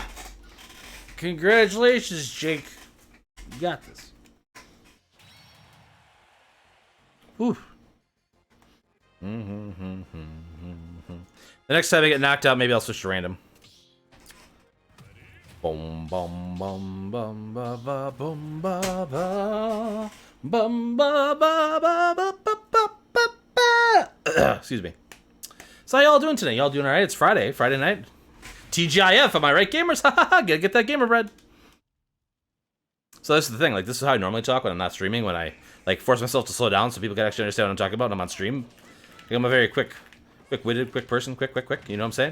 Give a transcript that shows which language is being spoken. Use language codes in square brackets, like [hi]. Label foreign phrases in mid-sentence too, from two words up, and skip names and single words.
[en] Congratulations, Jake. You got this. Whew. The next time I get knocked out, maybe I'll switch to random. Boom, boom, boom, boom, ba, ba, boom, ba, ba. Bum, ba, ba, ba, ba, ba, ba, ba, ba. Excuse me. So how y'all doing today? Y'all doing alright? It's Friday night. TGIF, am I right, gamers? Haha, gotta get that gamer bread. So this is the thing, like, this is how I normally talk when I'm not streaming, when I, like, force myself to slow down so people can actually understand what I'm talking about when I'm on stream. Like, I'm a very quick-witted, quick person, quick, you know what I'm saying?